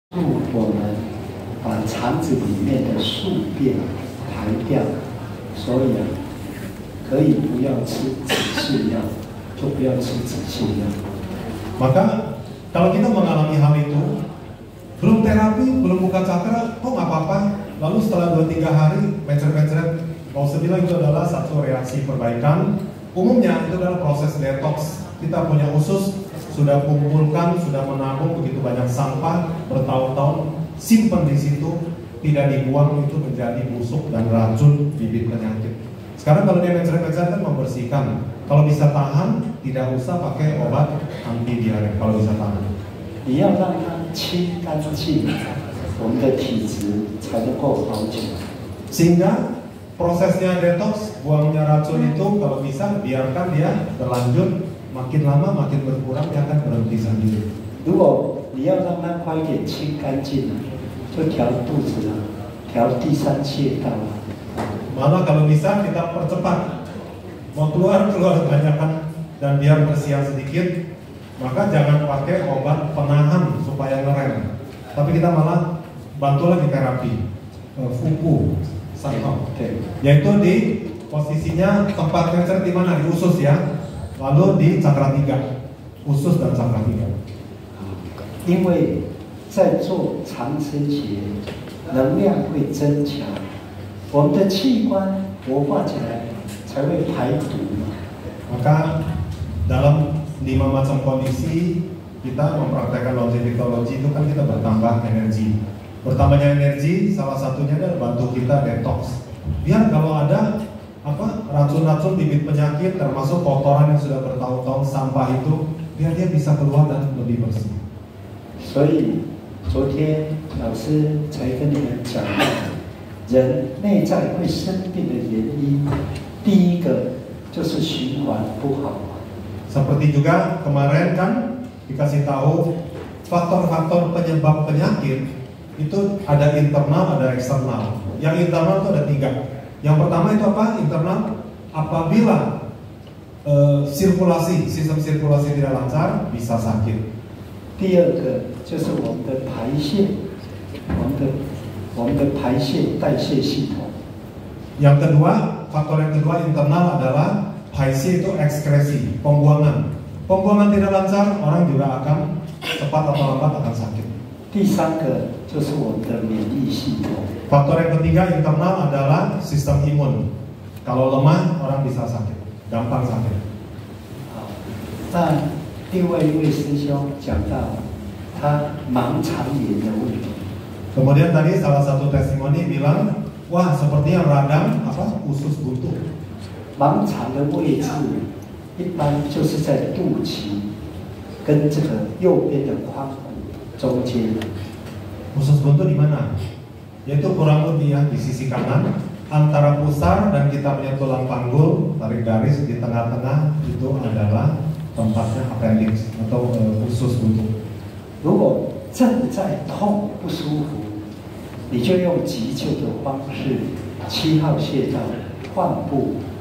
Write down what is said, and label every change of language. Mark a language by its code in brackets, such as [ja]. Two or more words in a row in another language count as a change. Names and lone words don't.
[zh] 我们把肠子里面的宿便排掉，所以可以不要吃止泻药，就不要吃止泻药。 [id] Maka kalau kita mengalami hal itu, belum terapi, belum buka cakra, kok nggak apa-apa. Lalu setelah 2-3 hari mencret-mencret, mau bilang itu adalah satu reaksi perbaikan. Umumnya itu adalah proses detox. Kita punya usus, sudah kumpulkan, sudah menabung begitu banyak sampah bertahun-tahun, simpan di situ, tidak dibuang, itu menjadi busuk dan racun bibit penyakit. Sekarang kalau dia mencret-mencret kan membersihkan. Kalau bisa tahan, tidak usah pakai obat anti diare kalau bisa tahan. [zh] 你要让它清干净，我们的体质才能够好起来。 [id] Sehingga prosesnya detox, buangnya racun itu kalau bisa biarkan dia berlanjut, makin lama makin berkurang, dia akan berhenti sendiri. [zh] 如果你要让它快一点清干净，就调肚子啊，调第三穴道啊。 [id] Malah kalau bisa kita percepat, mau keluar kebanyakan dan biar bersihan sedikit, maka jangan pakai obat penahan supaya ngerem, tapi kita malah bantu lagi terapi fuku santo, yaitu di posisinya tempat mencret di mana, di usus ya, lalu di cakra 3, usus dan cakra 3. [zh] 因为在做长生节，能量会增强，我们的器官活化起来才会排毒嘛。 [id] Maka dalam 5 macam kondisi kita mempraktekkan longevitology itu kan kita bertambah energi. Bertambahnya energi salah satunya adalah bantu kita detox. Biar kalau ada racun-racun bibit penyakit termasuk kotoran yang sudah bertahun-tahun sampah itu, biar dia bisa keluar dan lebih bersih. [zh] 所以昨天老师才跟你们讲到，人内在会生病的原因，第一个就是循环不好。 [id] Seperti juga kemarin kan dikasih tahu faktor-faktor penyebab penyakit itu ada internal, ada eksternal. Yang internal itu ada 3. Yang pertama itu apa? Internal, apabila sistem sirkulasi tidak lancar bisa sakit. [zh] 第二个就是我们的排泄，我们的排泄代谢系统。 [id] Yang kedua, faktor yang kedua internal adalah Haisi itu ekskresi, pembuangan. Pembuangan tidak lancar, orang juga akan cepat atau lambat akan sakit. [zh] 第三个就是我们的免疫系统。 [id] Faktor yang ketiga internal adalah sistem imun. Kalau lemah, orang bisa sakit, gampang sakit. [zh] 好，那另外一位师兄讲到他盲肠炎的问题。 [id] Kemudian tadi salah satu testimoni bilang, wah sepertinya radang usus buntu. [zh] 盲肠的位置一般就是在肚脐跟这个右边的髋骨中间。 [id] Usus buntu di mana? Yaitu kurang lebih ya di sisi kanan antara pusar dan kita punya tulang panggul, tarik garis di tengah-tengah itu adalah tempatnya appendix atau usus buntu. [zh] 如果正在痛不舒服，你就用急救的方式，7号穴道患部。